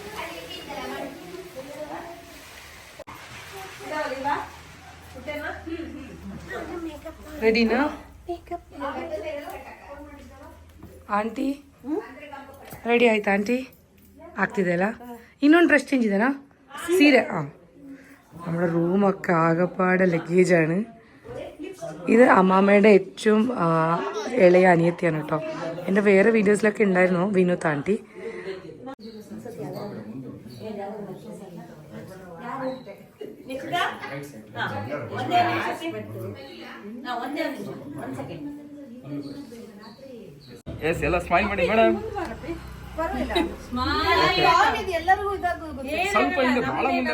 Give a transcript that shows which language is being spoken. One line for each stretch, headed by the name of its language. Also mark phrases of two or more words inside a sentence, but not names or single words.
Kannada: ರೆಡಿನಾ ಆಂಟಿ? ರೆಡಿ ಆಯ್ತಾ ಆಂಟಿ? ಆಗ್ತಿದೆಯಲ್ಲ? ಇನ್ನೊಂದು ಡ್ರೆಸ್
Malayalam: ചേഞ്ച് ചെയ്തേനാ? സീരെ നമ്മുടെ റൂമൊക്കെ ആകെപ്പാടെ ലഗേജാണ്. ഇത് അമ്മാമ്മയുടെ ഏറ്റവും ഇളയ അനിയത്തിയാണ് കേട്ടോ. എൻ്റെ വേറെ വീഡിയോസിലൊക്കെ ഉണ്ടായിരുന്നു വിനൂത്ത് ആൻറ്റി.
Kannada: ಎಲ್ಲ ಸ್ಮೈಲ್ ಮಾಡಿ ಮೇಡಮ್. ಸ್ವಲ್ಪ ಹಿಂದೆ ಬಹಳ ಮುಂದೆ.